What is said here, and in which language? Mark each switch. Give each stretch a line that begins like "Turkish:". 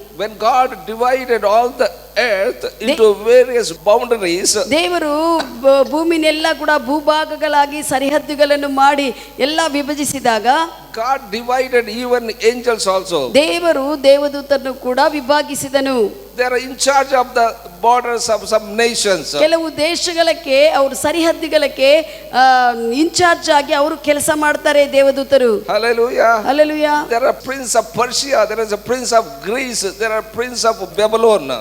English: When God divided all the earth into various boundaries,
Kannada: ದೇವರು ಭೂಮಿನೆಲ್ಲ ಕೂಡ ಭೂಭಾಗಗಳಾಗಿ ಸರಿಹದ್ದುಗಳನ್ನು ಮಾಡಿ ಎಲ್ಲ ವಿಭಜಿಸಿದಾಗ
English: God divided even angels also.
Kannada: ದೇವರು ದೇವದೂತರನ್ನು ಕೂಡ ವಿಭಾಗಿಸಿದನು.
English: They are in charge of the borders of some nations.
Kannada: ಕೆಲವು ದೇಶಗಳಿಗೆ ಅವರು ಸರಿಹದ್ದುಗಳಿಗೆ ಇನ್ಚಾರ್ಜ್ ಆಗಿ ಅವರು ಕೆಲಸ ಮಾಡ್ತಾರೆ ದೇವದೂತರು.
English: Hallelujah.
Kannada: Hallelujah.
English: There are prince of Persia, there is a prince of Greece, there are prince of Babylon.